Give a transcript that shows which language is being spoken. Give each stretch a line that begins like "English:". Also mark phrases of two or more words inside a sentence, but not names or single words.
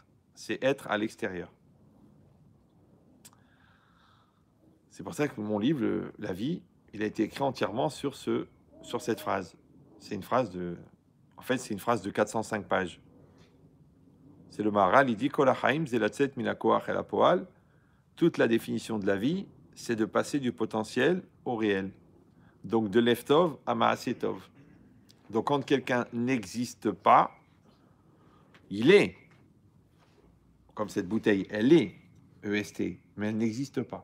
French: C'est être à l'extérieur. C'est pour ça que mon livre, La vie, il a été écrit entièrement sur cette phrase. C'est une phrase en fait, c'est une phrase de 405 pages. C'est le Maharal, il dit
Hebrew: כל החיים זה לצאת מן הכח אל הפועל.
French: Toute la définition de la vie, c'est de passer du potentiel au réel. Donc de leftov à maasetov. Donc quand quelqu'un n'existe pas, il est. Comme cette bouteille, elle est EST, mais elle n'existe pas.